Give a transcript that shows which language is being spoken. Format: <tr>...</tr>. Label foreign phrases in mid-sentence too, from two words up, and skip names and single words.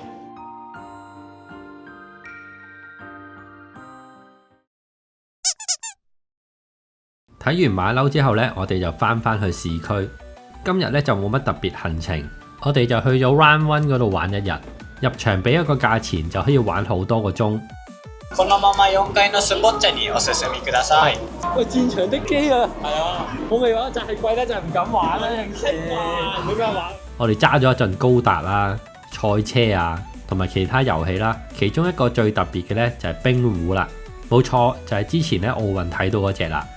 <yue>睇完馬騮之後呢，我哋就翻去市區。今日呢就冇乜特別行程，我哋就去咗 Round One 嗰度玩一日。入場俾一個價錢就可以玩好多個鐘。</yue> <ja>このまま4階のスポッチャにお進みください。</ja> <yue>喂，戰場的機啊！係啊，好味話就係貴得就係唔敢玩啦，平時冇咩玩。我哋揸咗一陣高達啦、賽車啊，同埋其他遊戲啦。其中一個最特別嘅呢就係冰壺啦，冇錯就係之前呢奧運睇到嗰隻啦。</yue>